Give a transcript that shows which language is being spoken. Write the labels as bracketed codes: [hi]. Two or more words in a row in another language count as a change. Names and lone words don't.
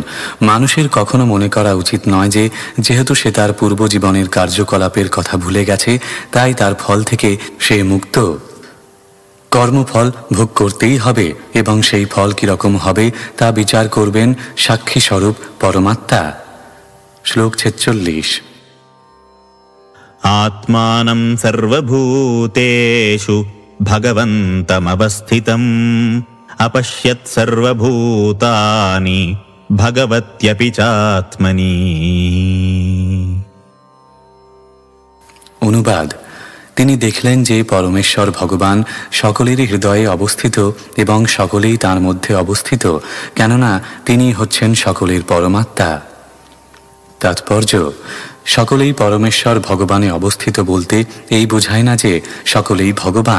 [bn] মানুষের কখনো মনে করা উচিত নয় যে যেহেতু সে তার পূর্ব জীবনের কার্যকলাপের কথা ভুলে গেছে, তাই তার ফল থেকে সে মুক্ত। কর্মফল ভোগ করতেই হবে এবং সেই ফল কীরকম হবে তা বিচার করবেন সাক্ষী স্বরূপ পরমাত্মা। শ্লোক 46। [sa] आत्मानं सर्वभूतेषु भगवन्तमवस्थितम् अपश्यत् सर्वभूतानि भगवत्यपि चात्मनि। [bn] অনুবাদ। তিনি দেখলেন যে পরমেশ্বর ভগবান সকলেরই হৃদয়ে অবস্থিত এবং সকলেই তার মধ্যে অবস্থিত, কেননা তিনি হচ্ছেন সকলের পরমাত্মা। তাৎপর্য: সকলেই পরমেশ্বর ভগবানে অবস্থিত বলতে এই বোঝায় না যে সকলেই ভগবান।